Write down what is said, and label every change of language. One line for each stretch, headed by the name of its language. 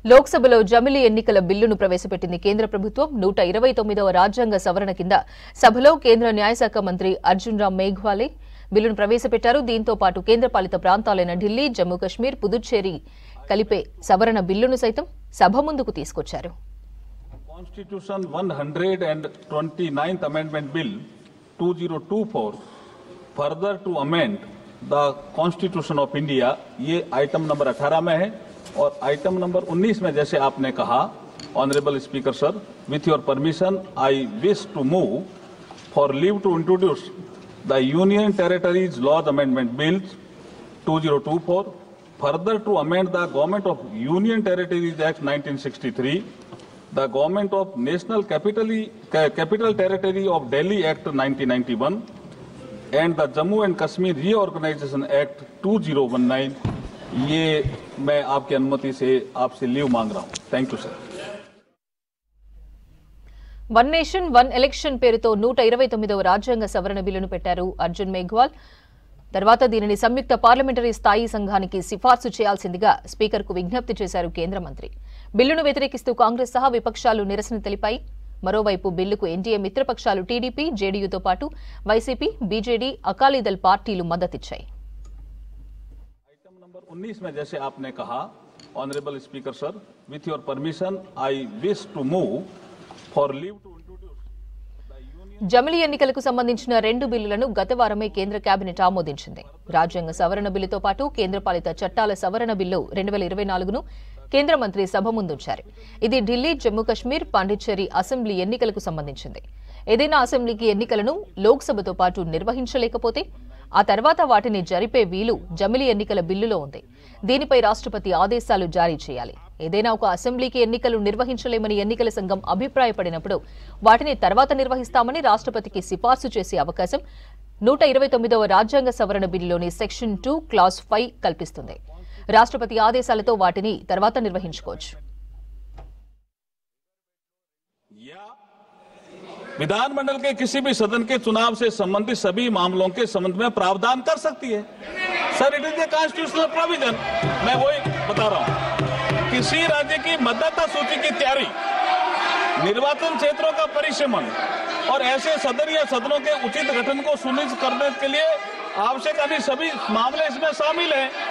Telugu: లోక్సభలో జమిలీ ఎన్నికల బిల్లును ప్రవేశపెట్టింది కేంద్ర ప్రభుత్వం. 129వ రాజ్యాంగ సవరణ కింద సభలో కేంద్ర న్యాయశాఖ మంత్రి అర్జున్ రామ్ మేఘ్వాలే బిల్లును ప్రవేశపెట్టారు. దీంతో పాటు కేంద్రపాలిత ప్రాంతాలైన ఢిల్లీ, జమ్మూ కశ్మీర్, పుదుచ్చేరి కలిపే సవరణ బిల్లును సైతం సభ ముందుకు తీసుకొచ్చారు.
English: Constitution 129th Amendment Bill 2024 further to amend the Constitution of India,
Hindi: ये आइटम नंबर 18 में है और आइटम नंबर 19 में जैसे आपने कहा, honourable speaker sir,
English: with your permission I wish to move for leave to introduce the Union Territories Laws Amendment Bill 2024 further to amend the Government of Union Territories Act 1963, the Government of National Capital Territory of Delhi Act 1991 and the Jammu and Kashmir Reorganization Act 2019.
Hindi: ये मैं आपकी अनुमति से आपसे leave मांग रहा हूं.
English: Thank you sir.
Telugu: One nation one election పేరుతో 129వ రాజ్యాంగ సవరణ బిల్లును పెట్టారు అర్జున్ మేఘ్వాల్. తర్వాత దీనిని సంయుక్త పార్లమెంటరీ స్థాయి సంఘానికి సిఫార్సు చేయాల్సిందిగా స్పీకర్కు విజ్ఞప్తి చేశారు కేంద్ర మంత్రి. బిల్లును వ్యతిరేకిస్తూ కాంగ్రెస్ సహా విపక్షాలు నిరసన తెలిపాయి. మరోవైపు బిల్లుకు ఎన్డీఏ మిత్రపక్షాలు టీడీపీ, జేడీయూతో పాటు వైసీపీ, బీజేడీ, అకాలీదళ్ పార్టీలు మద్దతిచ్చాయి.
Hindi: आइटम नंबर 19 में जैसे आपने कहा,
English: Honourable speaker sir, with your permission I wish to move for leave to introduce the Union.
Telugu: జమిలీ ఎన్నికలకు సంబంధించిన 2 బిల్లులను గత వారమే కేంద్ర కేబినెట్ ఆమోదించింది. రాజ్యాంగ సవరణ బిల్లుతో పాటు కేంద్రపాలిత చట్టాల సవరణ బిల్లు 2024ను కేంద్ర మంత్రి సభ ముందుంచారు. ఇది ఢిల్లీ, జమ్మూ కశ్మీర్, పాండిచ్చేరి అసెంబ్లీ ఎన్నికలకు సంబంధించింది. ఏదైనా అసెంబ్లీకి ఎన్నికలను లోక్సభతో పాటు నిర్వహించలేకపోతే ఆ తర్వాత వాటిని జరిపే వీలు జమిలీ ఎన్నికల బిల్లులో ఉంది. దీనిపై రాష్ట్రపతి ఆదేశాలు జారీ చేయాలి. ఏదైనా ఒక అసెంబ్లీకి ఎన్నికలు నిర్వహించలేమని ఎన్నికల సంఘం అభిప్రాయపడినప్పుడు వాటిని తర్వాత నిర్వహిస్తామని రాష్ట్రపతికి సిఫార్సు చేసే అవకాశం 129వ రాజ్యాంగ సవరణ బిల్లులోని సెక్షన్ 2 క్లాజ్ 5 కల్పిస్తుంది. రాష్ట్రపతి ఆదేశాలతో వాటిని తర్వాత నిర్వహించుకోవచ్చు.
Hindi: विधानमंडल के किसी भी सदन के चुनाव से संबंधित सभी मामलों के संबंध में प्रावधान कर सकती है.
English: Sir, it is a constitutional provision.
Hindi: मैं वही बता रहा हूं. किसी राज्य की मतदाता सूची की तैयारी, निर्वाचन क्षेत्रों का परिसीमन और ऐसे सदन या सदनों के उचित गठन को सुनिश्चित करने के लिए आवश्यक अन्य सभी मामले इसमें शामिल हैं.